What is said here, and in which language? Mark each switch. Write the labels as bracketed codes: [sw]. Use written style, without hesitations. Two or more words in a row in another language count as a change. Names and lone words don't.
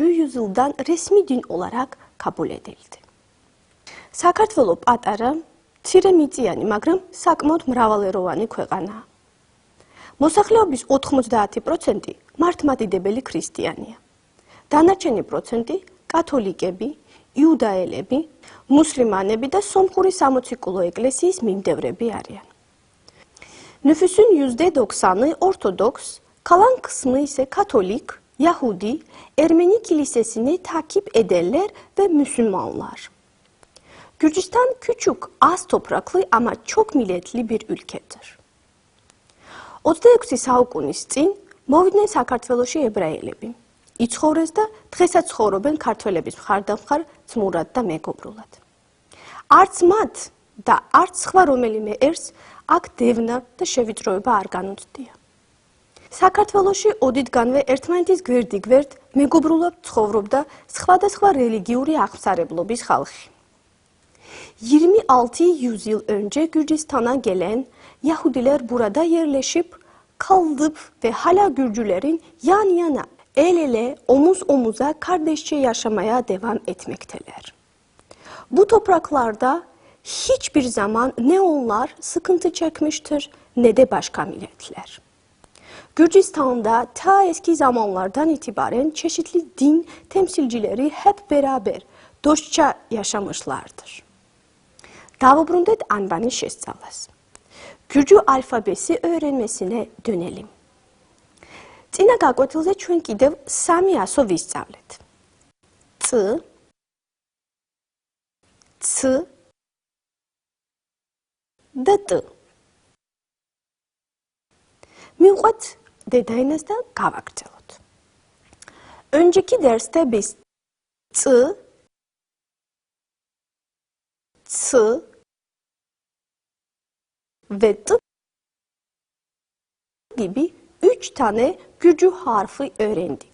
[tr] yüzyıldan resmi din olarak kabul edildi. [ka] საქართველო პატარა, მცირე მიწიანი, მაგრამ საკმაოდ მრავალეროვანი ქვეყანაა. მოსახლეობის 90% მართლმადიდებელი ქრისტიანია. დანარჩენი პროცენტი კათოლიკები, იუდაელები, მუსლიმანები და სომხური სამოციქულო ეკლესიის მიმდევრები arიან. [tr] Nüfusun %90'ı Ortodoks, kalan kısmı ise Katolik, Yahudi, Ermeni kilisesini takip ederler ve Müslümanlar. Gürcistan küçük, az topraklı ama çok milletli bir ülkedir. [ka] 26 საუკუნის წინ მოვიდნენ საქართველოში ებრაელები. იცხოვრეს და დღესაც ცხოვრობენ ქართველების მხარდამხარ ძმურად და მეგობრულად. არც მათ და არც სხვა რომელიმე ერს აქ დევნა და შევიწროება არ განუცდია. საქართველოში ოდითგანვე ერთმანეთის გვერდიგვერდ მეგობრულად ცხოვრობდა სხვადასხვა რელიგიური აღმსარებლობის ხალხი. [tr] 26 yüzyıl önce Gürcistan'a gelen Yahudiler burada yerleşip kalıp ve hala Gürcülerin yan yana, el ele, omuz omuza kardeşçe yaşamaya devam etmekteler. Bu topraklarda hiçbir zaman ne onlar sıkıntı çekmiştir ne de başka milletler. Gürcistan'da ta eski zamanlardan itibaren çeşitli din temsilcileri hep beraber dostça yaşamışlardır. [ka] დავუბრუნდეთ ანბანი შესწავლას. [tr] Gürcü alfabesi öğrenmesine dönelim. [ka] Წინა გაკვეთილზე ჩვენ კიდევ სამი ასო ვისწავლეთ. C, C და T. Mivqvat დედაენას და გავაგრძელოთ. [tr] Önceki derste biz C, C ve T gibi 3 tane Gürcü harfi öğrendik.